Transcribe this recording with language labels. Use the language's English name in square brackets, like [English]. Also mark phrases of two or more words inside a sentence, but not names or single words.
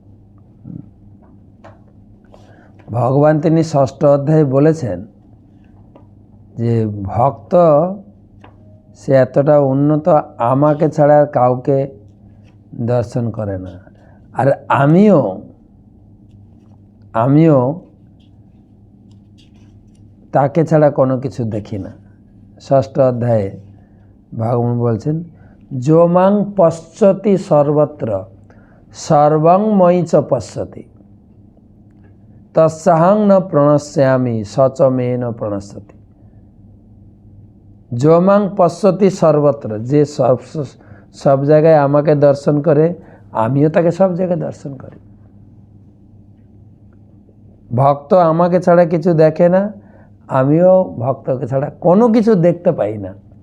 [Bangla] ভগবান তিনি 6ষ্ঠ অধ্যায়ে বলেছেন যে ভক্ত সে এতটা উন্নত, আমাকে ছাড়া আর কাউকে দর্শন করে না, আর আমিও তাকে ছাড়া কোনো কিছু দেখি না। 6ষ্ঠ অধ্যায়ে ভগবান বলছেন, [Sanskrit] যো মাং পশ্যতি সর্বত্র সর্বং ময়ি চ পশ্যতি তস্যাহং ন প্রণশ্যামি সচ মে ন প্রণশ্যতি। যো মাং পশ্যতি সর্বত্র, [Bangla] যে সব জায়গায় আমাকে দর্শন করে, আমিও তাকে সব জায়গায় দর্শন করি। ভক্ত আমাকে ছাড়া কিছু দেখে না, আমিও ভক্তকে ছাড়া কোনো কিছু দেখতে পাই না।